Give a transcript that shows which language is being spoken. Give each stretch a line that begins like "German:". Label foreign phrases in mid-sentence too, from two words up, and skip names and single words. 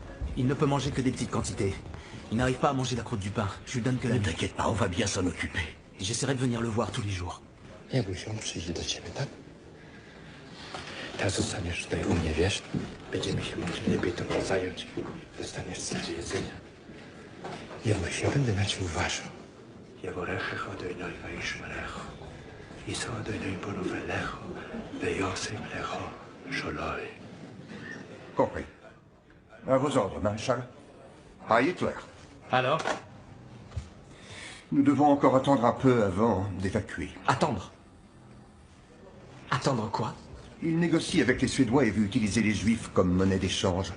French: Il ne peut manger que des petites quantités. Il n'arrive pas à manger la croûte du pain. Je lui donne que la Ne nuit. t'inquiète pas, on va bien s'en occuper. J'essaierai de venir le voir tous les jours.
Polish: Jak usiąść, przyjdzie do ciebie, tak? Teraz zostaniesz tutaj u mnie, wiesz? Będziemy się mogli lepiej tobą zająć. Dostaniesz sobie jedzenia. Ja właśnie będę na ciebie uważał.
Hebrew: יבורכך אדוני וישמרך, יישא אדוני בנובלך, ויעשה לך שלום.
French: Compris. À vos ordres, maréchal. À Hitler. Alors? Nous devons encore attendre un peu avant d'évacuer. Attendre? Attendre quoi? Il négocie avec les Suédois et veut utiliser les Juifs comme monnaie d'échange.